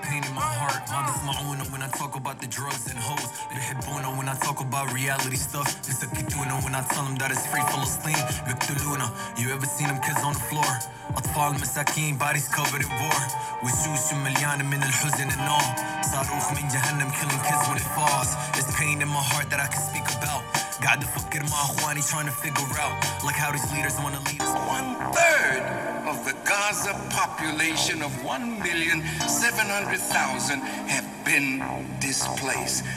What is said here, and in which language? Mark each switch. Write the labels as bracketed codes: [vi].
[en] When I talk about the drugs and hoes, [ar] بيحبونا. [en] When I talk about reality stuff, [ar] يسكتونا. [en] When I tell them that it's free Palestine, [ar] بيقتلونا. [en] You ever seen them kids on the floor? [ar] أطفال مساكين, [en] bodies covered in war. [ar] وشوش مليانة من الحزن [en] and all. [ar] صاروخ من جهنم, [en] killing kids when it falls. There's pain in my heart that I can speak about. Got to fuck it, my أخواني trying to figure out. Like how these leaders wanna lead us. One third of the Gaza population of 1,700,000 have been displaced.